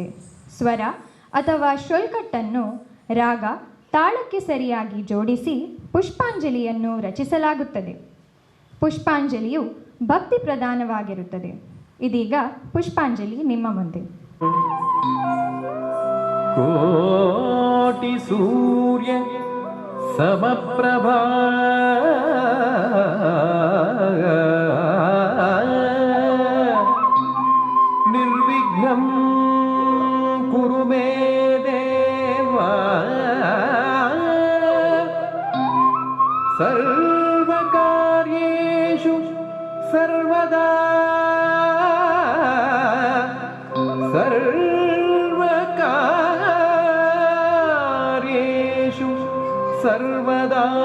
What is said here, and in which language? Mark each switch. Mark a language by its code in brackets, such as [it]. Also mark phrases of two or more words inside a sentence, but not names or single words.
[kn] ಸ್ವರ ಅಥವಾ ಶೊಲ್ಕಟ್ಟನ್ನು ರಾಗ ತಾಳಕ್ಕೆ ಸರಿಯಾಗಿ ಜೋಡಿಸಿ ಪುಷ್ಪಾಂಜಲಿಯನ್ನು ರಚಿಸಲಾಗುತ್ತದೆ. ಪುಷ್ಪಾಂಜಲಿಯು ಭಕ್ತಿ ಪ್ರಧಾನವಾಗಿರುತ್ತದೆ. ಇದೀಗ ಪುಷ್ಪಾಂಜಲಿ ನಿಮ್ಮ ಮುಂದೆ. [sa] ಕೋಟಿ ಸೂರ್ಯ ಸಮಪ್ರಭಾ ನಿರ್ವಿಘ್ನಂ ಕುರು ಮೇ ದೇವ, ಸರ್ವಕಾರ್ಯೇಷು ಸರ್ವದಾ, ಸರ್ವಕಾರ್ಯೇಷು ಸರ್ವದಾ,